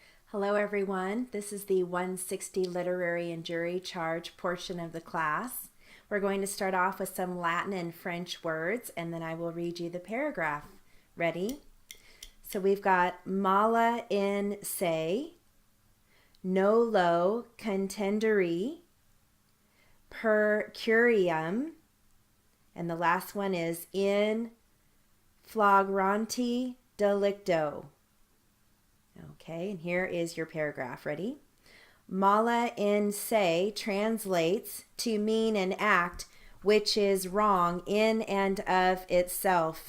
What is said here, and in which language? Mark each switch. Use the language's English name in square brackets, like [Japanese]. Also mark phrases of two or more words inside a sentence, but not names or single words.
[English] Hello everyone, this is the 160 Literary and Jury Charge portion of the class. We're going to start off with some Latin and French words and then I will read you the paragraph. Ready? So we've got [Latin] mala in se, nolo contendere, per curiam, [English] and the last one is [Latin] in flagranti delicto. [English] Okay, and here is your paragraph. Ready? [Latin] Mala in se [English] translates to mean an act which is wrong in and of itself.